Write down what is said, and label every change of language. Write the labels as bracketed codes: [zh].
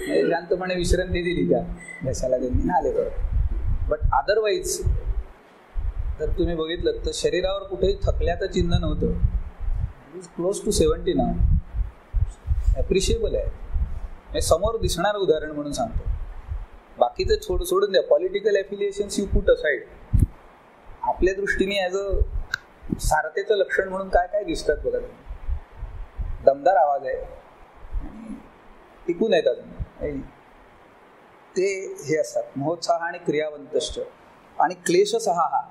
[mr] शांतपणे विश्रांती दिली त्या घशाला, त्यांनी आले परत. [en] but otherwise [mr] जर तुम्ही बघितलं तर शरीरावर कुठेही थकल्याचं चिन्ह नव्हतं. [en] Is close to 70 ना. [mr] ॲप्रिशिएबल आहे. हे समोर दिसणारं उदाहरण म्हणून सांगतो. बाकीचं सोडून द्या. [en] Political affiliations you put aside. [mr] आपल्या दृष्टीने ॲज अ सारथेचं लक्षण म्हणून काय काय दिसतात बघा. दमदार आवाज आहे, टिकून येतात ते हे असतात. महोत्साह आणि क्रियावंतश्च आणि क्लेशसहा.